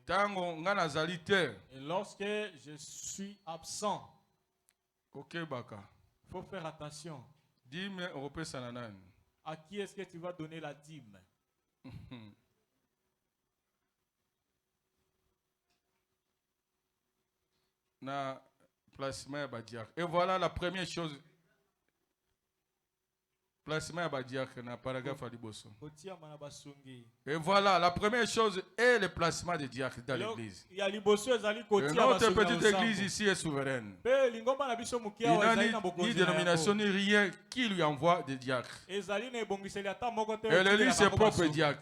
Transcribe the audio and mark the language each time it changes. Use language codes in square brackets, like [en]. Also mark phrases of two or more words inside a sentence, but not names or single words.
[fr] lorsque je suis absent, il faut faire attention. À qui est-ce que tu vas donner la dîme? [ln] na placement ya badiacre. Et voilà la première chose. Placement ya badiacre na paragraphe à liboso. [fr] Et voilà, la première chose est le placement des diacres dans l'église. Notre petite église ici est souveraine. Il n'a ni dénomination ni rien qui lui envoie des diacres. Elle élit ses propres diacres.